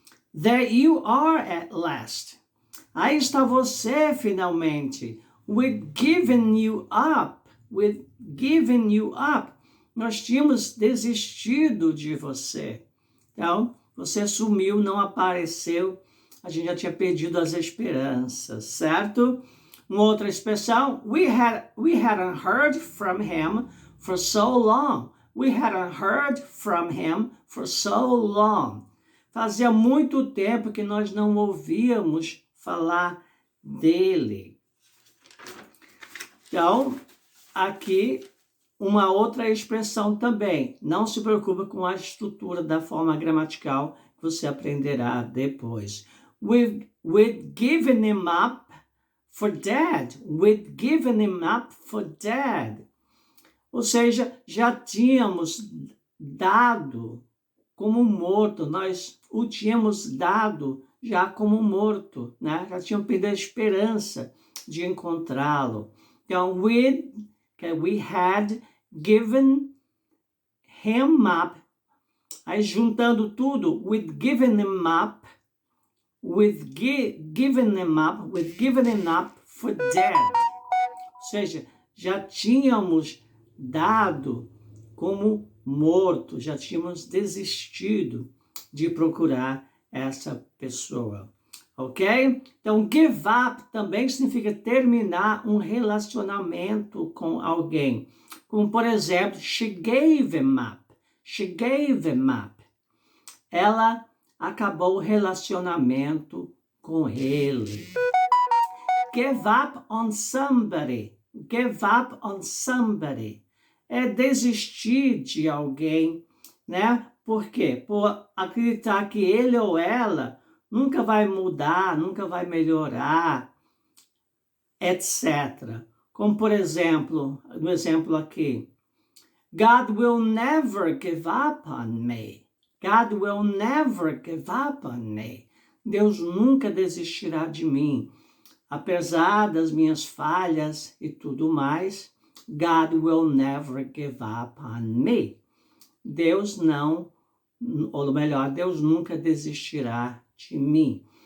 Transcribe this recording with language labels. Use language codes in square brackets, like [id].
[en] There you are at last. [pt] Aí está você finalmente. [en] We've given you up. We've given you up. [pt] Nós tínhamos desistido de você. Então, você sumiu, não apareceu. A gente já tinha perdido as esperanças, certo? Uma outra expressão, [en] we hadn't heard from him for so long. We hadn't heard from him for so long. [pt] Fazia muito tempo que nós não ouvíamos falar dele. Então, aqui uma outra expressão também. Não se preocupe com a estrutura da forma gramatical que você aprenderá depois. [en] We'd given him up for dead. We'd given him up for dead. [pt] Ou seja, já tínhamos dado como morto. Nós o tínhamos dado já como morto, né? Já tínhamos perdido a esperança de encontrá-lo. Então, [en] we had given him up. [pt] Aí, juntando tudo, [en] we'd given him up. We'd given him up for dead. [pt] Ou seja, já tínhamos dado como morto, já tínhamos desistido de procurar essa pessoa. Ok? Então, give up também significa terminar um relacionamento com alguém. Como, por exemplo, [en] she gave him up. She gave him up. [pt] Ela acabou o relacionamento com ele. [en] Give up on somebody. Give up on somebody. [pt] É desistir de alguém, né? Por quê? Por acreditar que ele ou ela nunca vai mudar, nunca vai melhorar, etc. Como, por exemplo, no exemplo aqui, [en] God will never give up on me. God will never give up on me. [pt] Deus nunca desistirá de mim. Apesar das minhas falhas e tudo mais, [en] God will never give up on me. [pt] Deus não, ou melhor, Deus nunca desistirá de mim.